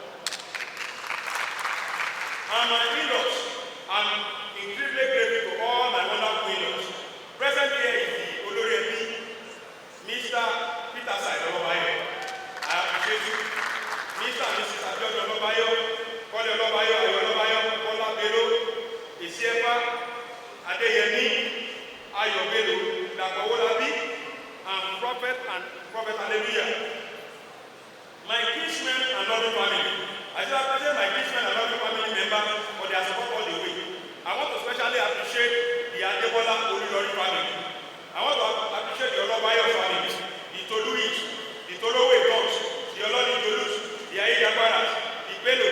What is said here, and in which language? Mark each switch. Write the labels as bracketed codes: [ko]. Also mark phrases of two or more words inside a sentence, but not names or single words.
[en] And my in-laws, I'm incredibly grateful to all my wonderful in-laws. Present here is the Oloremi, Mr. Peter Said Olobayo. I appreciate you. Mr. and Mrs. Abiodun Olobayo, Kole Olobayo, Ayo Olobayo, Kola Bello, Isiefa, Adeyemi, Ayo Bello, Dakowolabi, and Prophet Hallelujah. My kinsmen and loving family. I should appreciate my kinsmen and loving family members for their support all the way. I want to especially appreciate the Adebola Olulori family. I want to appreciate the Olobayo family, the Toluis, the Tolowe Dogs, the Oloni Tolus, the Aidabaras, the Bellos.